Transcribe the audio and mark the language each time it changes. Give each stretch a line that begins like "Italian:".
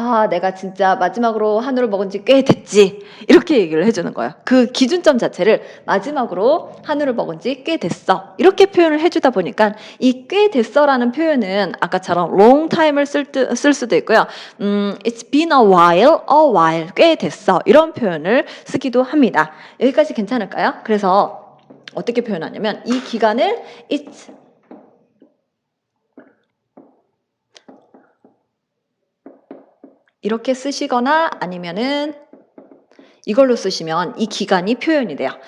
Korean: 내가 진짜 마지막으로 한우를 먹은 지 꽤 됐지. 이렇게 얘기를 해주는 거예요. 그 기준점 자체를 마지막으로 한우를 먹은 지 꽤 됐어. 이렇게 표현을 해주다 보니까 이 꽤 됐어라는 표현은 아까처럼 long time을 쓸 수도 있고요.
English: It's been a while,
Korean: 꽤 됐어. 이런 표현을 쓰기도 합니다. 여기까지 괜찮을까요? 그래서 어떻게 표현하냐면 이 기간을 it's 이렇게 쓰시거나 아니면은 이걸로 쓰시면 이 기간이 표현이 돼요.